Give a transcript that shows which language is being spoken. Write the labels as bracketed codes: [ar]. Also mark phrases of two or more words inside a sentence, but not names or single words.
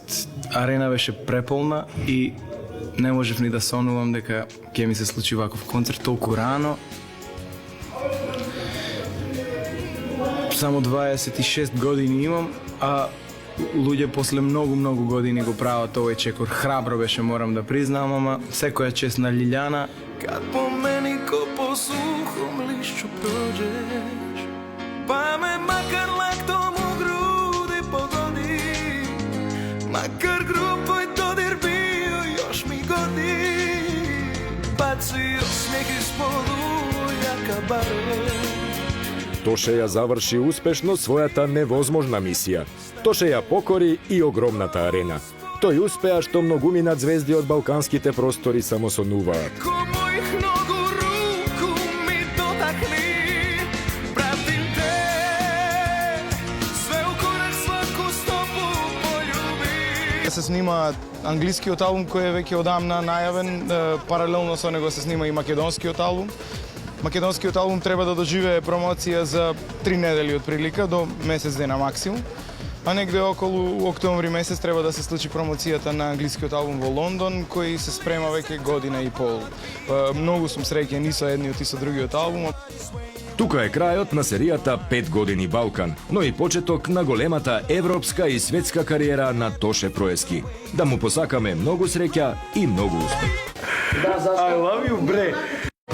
[mk] Арена беше преполна и не можев ни да сонувам дека ќе ми се случи ваков концерт толку рано. Само 26 години имам, а луѓе после многу години го прават овој чекор. Храбро беше, морам да признам, ама секоја чест на Лилјана. [hr] Kad po meni ko po suhom lišću prođeš, pa me makar laktom u grudi pogodi, makar grub tvoj dodir bio još mi godi, baci osmijeh ispod ujaka bare. [mk] Тоше ја заврши успешно својата невозможна мисија. Тоше ја покори и огромната Арена. Тој успеа што многумина звезди од балканските простори само сонуваат. [hr] Ko mojih nogu ruku mi dotakni, pratim te, sve u korak svaku stopu poljubi. [mk] Се снима англискиот албум кој е веќе одамна најавен, паралелно со него се снима и македонскиот албум. Македонскиот албум треба да доживее промоција за 3 недели од прилика до месец дена максимум. А негде околу октомври месец треба да се случи промоцијата на англискиот албум во Лондон, кој се спрема веќе година и пол. Многу сум среќен и со едниот и со другиот албум. Тука е крајот на серијата 5 години Балкан, но и почеток на големата европска и светска кариера на Тоше Проески. Да му посакаме многу среќа и многу успех. [en] I love you, bre!